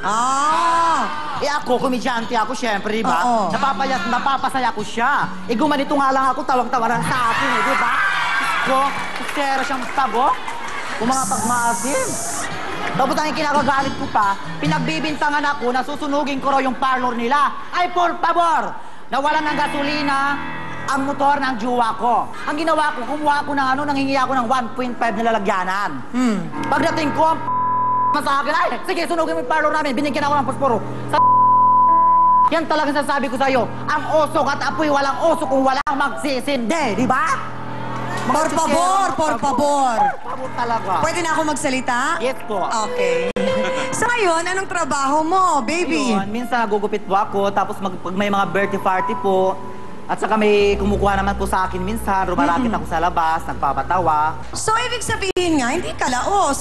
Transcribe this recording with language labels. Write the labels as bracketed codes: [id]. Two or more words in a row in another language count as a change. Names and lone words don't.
[tl] Ako, komedyante ako, syempre, di ba? Napapasaya ko siya. Gumanito nga lang ako, tawag-tawa lang sa akin, di ba? Ko, sera siyang tago. Kung mga pagmaasim. Tapos ang kinakagalit ko pa, pinagbibintangan ako na susunugin ko raw yung parlor nila. Ay, [es] por favor! [tl] Nawalan ng gasolina ang motor ng jowa ko. Ang ginawa ko, kumuha ko ng nanghingi ako ng 1.5 na lalagyanan. Pagdating ko, sa akin, ay, sige, sunugin mo yung parlor namin. Binigyan ako ng posporo. Yan talagang sasabi ko sa'yo. Ang usok at apoy, walang usok kung walang magsisindi, di ba? [es] Por favor, por favor. Por favor [tl] talaga. Pwede na ako magsalita? Yes po. Okay. Sa ngayon, anong trabaho mo, baby? Ayun, minsan nagugupit po ako, tapos pag may mga birthday party po, at saka may kumukuha naman po sa akin minsan, rumalapit ako sa labas, nagpapatawa. So, ibig sabihin nga, hindi ka laos.